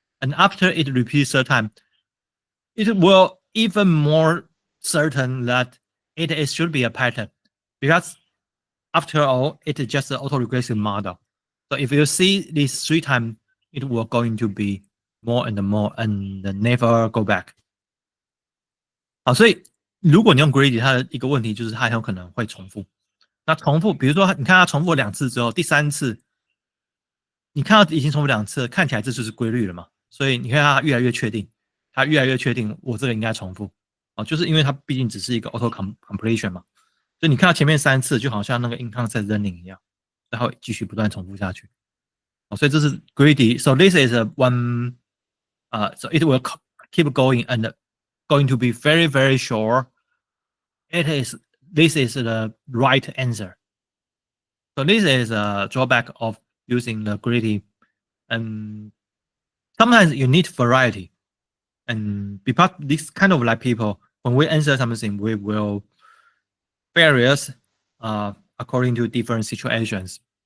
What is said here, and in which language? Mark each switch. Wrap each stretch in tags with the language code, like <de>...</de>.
<en>And after it repeats 3rd time, it will even more certain that it should be a pattern, because after all, it is just an autoregressive model. So if you see these 3 times, it will going to be more and more and never go back.</en> <zh>好，所以如果你用 greedy， 它的一个问题就是它很有可能会重复。那重复，比如说你看它重复2次之后，第3次你看到已经重复2次，看起来这就是规律了嘛？所以你看它越来越确定，它越来越确定我这个应该重复。就是因为它毕竟只是一个 auto completion 嘛，所以你看到前面3次就好像那个 in context learning 一样，然后继续不断重复下去。所以这是 greedy.</zh> <en>So this is a one. So it will keep going and going to be very very sure. This is the right answer. So this is a drawback of using the greedy. And sometimes you need variety. And because this kind of like people, when we answer something, we will various according to different situations.</en>